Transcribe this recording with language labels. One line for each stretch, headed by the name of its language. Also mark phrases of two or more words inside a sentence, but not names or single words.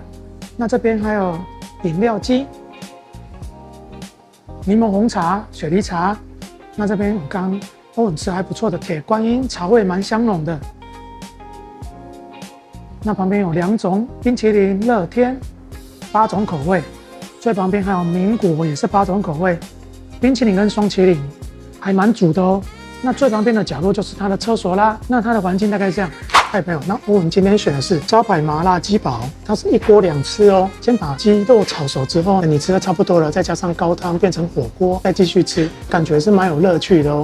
Chinese: 那這邊還有飲料機，檸檬紅茶、雪梨茶。那這邊我剛歐文吃還不錯的鐵觀音，茶味蠻香濃的。那旁邊有2種冰淇淋，樂天8種口味。最旁邊還有民果，也是8種口味。冰淇淋跟雙淇淋還蠻煮的哦。那最旁邊的角落就是它的廁所啦。那它的環境大概這樣。嗨，朋友，那我們今天選的是招牌麻辣雞堡，它是1鍋2吃哦。先把雞肉炒熟之後，你吃的差不多了，再加上高湯變成火鍋，再繼續吃，感覺是蠻有樂趣的哦。